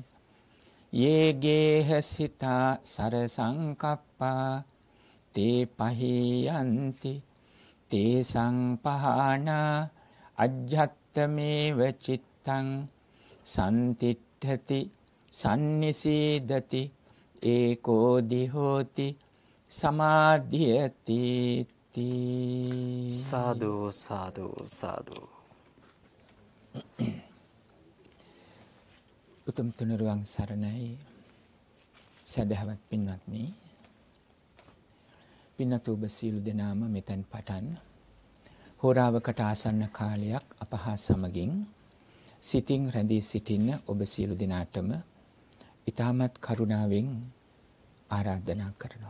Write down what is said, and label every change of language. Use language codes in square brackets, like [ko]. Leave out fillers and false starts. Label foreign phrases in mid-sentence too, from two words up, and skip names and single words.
[pi] යේගේහ සිතා සරසංකප්පා තේ පහියන්ති තේ සංපහානා අජ්ජත්තමේව චිත්තං සම්තිට්ඨති සම්නිසීදති ඒකෝදි හෝති සමාධියති [si] සාදු සාදු සාදු උතුම් තුනුරුවන් සරණයි සදහවත් පින්වත්නි පින්වත් ඔබ සියලු දෙනාම මෙතෙන් පටන් හෝරාවකට ආසන්න කාලයක් අප හා සමගින් සිතින් රැඳී සිටින්න ඔබ සියලු දෙනාටම ඊටමත් කරුණාවෙන් ආරාධනා කරනවා.